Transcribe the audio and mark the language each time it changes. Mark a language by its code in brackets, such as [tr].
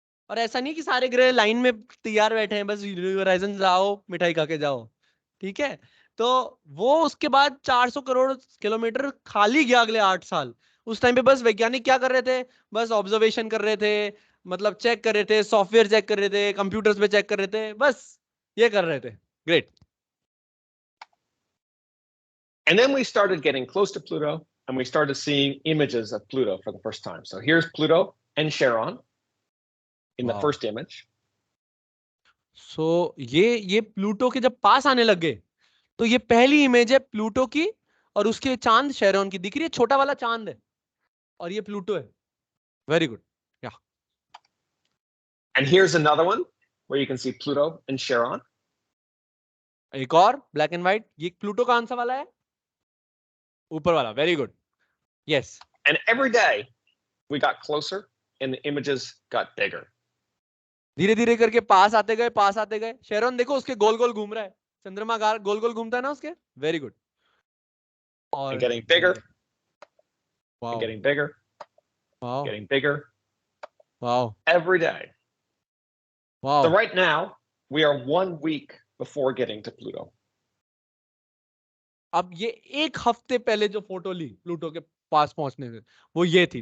[hi] और ऐसा नहीं कि सारे ग्रह लाइन में तैयार बैठे हैं, बस होराइजन जाओ मिठाई खा के जाओ, ठीक है। तो वो उसके बाद 400 करोड़ किलोमीटर खाली गया अगले 8 साल। उस टाइम पे बस वैज्ञानिक क्या कर रहे थे, बस ऑब्जर्वेशन कर रहे थे, मतलब चेक कर रहे थे, सॉफ्टवेयर चेक कर रहे थे, कंप्यूटर्स पे चेक कर रहे थे, बस ये कर रहे थे। [en] Great. And then we started getting close to Pluto, and we started seeing images of Pluto for the first time. So here's Pluto and Charon in the first image. [hi] So ये Pluto के जब पास आने लग गए, तो ये पहली image है प्लूटो की, और उसके चांद शेरोन की दिख रही है, छोटा वाला चांद है, और ये प्लूटो है। [en] Very good, yeah. And here's another one where you can see Pluto and Charon. [hi] एक और ब्लैक एंड व्हाइट, ये प्लूटो का आंसर वाला है, ऊपर वाला। [en] Very good, yes. And every day we got closer and the images got bigger. [hi] धीरे धीरे करके पास आते गए, पास आते गए। शेरोन देखो उसके गोल गोल घूम रहा है, चंद्रमा गोल गोल घूमता है ना उसके। [en] Very good. [hi] और [en] and getting bigger. Wow. And getting bigger. Wow. Getting bigger. Wow. Every day. Wow. So right now we are 1 week before getting to Pluto. [hi] अब ये एक हफ्ते पहले जो फोटो ली प्लूटो के पास पहुंचने से, वो ये थी।